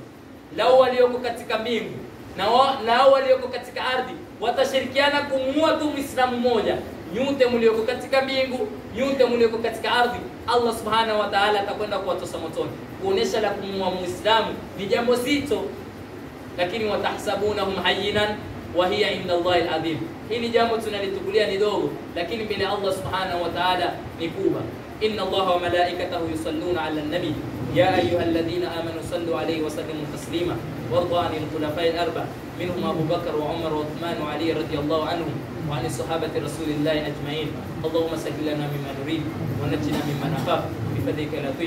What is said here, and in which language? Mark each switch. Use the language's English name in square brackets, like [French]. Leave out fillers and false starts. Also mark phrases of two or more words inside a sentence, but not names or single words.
[Swahili] Lau walioko katika mbingu na walioko katika ardhi watashirikiana kumuua tu Muislamu mmoja, nyote mlioko katika mbingu, nyote mlioko katika ardhi, [Arabic] الله سبحانه وتعالى [Swahili] atakwenda kuwatosa motoni. Kuonesha la kumuua Muislamu ni jambo zito, lakini [Arabic] وتحسبونه هينا وهي عند الله العظيم. [Swahili] Hili jambo tunalitukulia ni dogo, lakini mbele [Arabic] الله سبحانه وتعالى [Swahili] ni kubwa. [Arabic] إن الله وملائكته يصلون على النبي يا أيها الذين آمنوا صلوا عليه وسلموا تسليما وارض عن الخلفاء الأربع منهم أبو بكر وعمر وعثمان وعلي رضي الله عنهم وعن صحابة رسول الله أجمعين. اللهم سهل لنا مما نريد ونجنا مما نخاف بفضلك يا لطيف.